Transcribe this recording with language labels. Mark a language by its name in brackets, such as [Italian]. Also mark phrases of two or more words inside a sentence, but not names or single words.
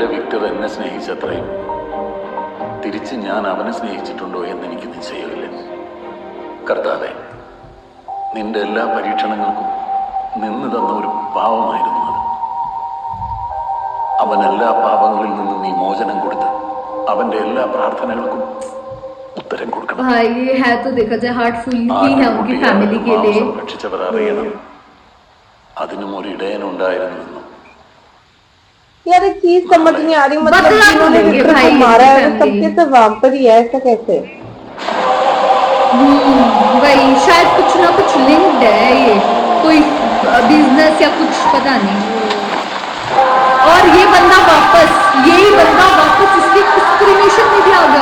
[Malayalam] വിക്ടർ എന്നെ സ്നേഹിച്ചത്രയും തിരിച്ച് ഞാൻ അവനെ സ്നേഹിച്ചിട്ടുണ്ടോ എന്ന് എനിക്ക് നിശ്ചയമില്ല. കർത്താവേ, നിന്റെ എല്ലാ പരീക്ഷണങ്ങൾക്കും നിന്ന് തന്ന ഒരു പാവമായിരുന്നു അത്. അവൻ എല്ലാ പാപങ്ങളിൽ നിന്നും നീ മോചനം കൊടുത്ത് അവന്റെ എല്ലാ പ്രാർത്ഥനകൾക്കും उत्तरम കൊടുക്കണം. [Hindi] भाई ये है तो देखा जाए हार्टफुल ही है उनकी फैमिली के लिए. [Malayalam] സംരക്ഷിച്ചവർ അറിയണം അതിനും ഒരു ഇടയനുണ്ടായിരുന്നു. [Hindi] यार एक चीज समझ नहीं आ रही, मतलब बदला जिन्होंने लेंगे विक्टर भाई, को मारा है वो family. सबके सब वाम्पर ही है, ऐसा कैसे? वही शायद कुछ ना कुछ लिंक्ड है, ये कोई बिजनेस या कुछ पता नहीं. और ये बंदा वापस, यही बंदा वापस इसके डिस्क्रिमिनेशन में भी आ गया.